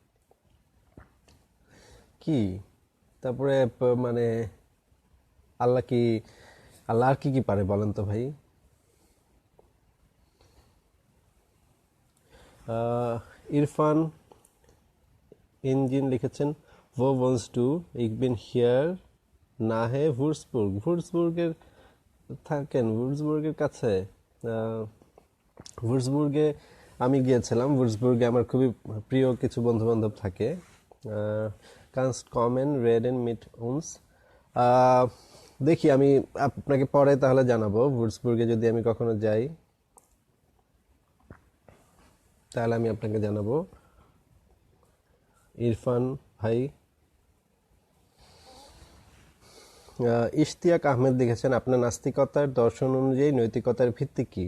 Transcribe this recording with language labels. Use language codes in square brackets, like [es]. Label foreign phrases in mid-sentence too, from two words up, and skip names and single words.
[bn] কি তারপরে মানে আল্লাহ কি, আল্লাহ আর কি কি পারে বলেন তো ভাই? ইরফান ইঞ্জিন লিখেছেন, [de] wo wohnst du? Ich bin hier nahe Würzburg. [bn] Würzburger থাকেন? würzburgের কাছে? würzburge আমি গিয়েছিলাম। würzburge আমার খুবই প্রিয় কিছু বন্ধু বান্ধব থাকে। [de] kannst kommen reden mit uns? [bn] দেখি আমি আপনাকে পরে তাহলে জানাবো, würzburge যদি আমি কখনো যাই তাহলে আমি আপনাকে জানাবো। ইরফান ভাই। ইশতিয়াক আহমেদ লিখেছেন, আপনার নাস্তিকতার দর্শন অনুযায়ী নৈতিকতার ভিত্তি কি?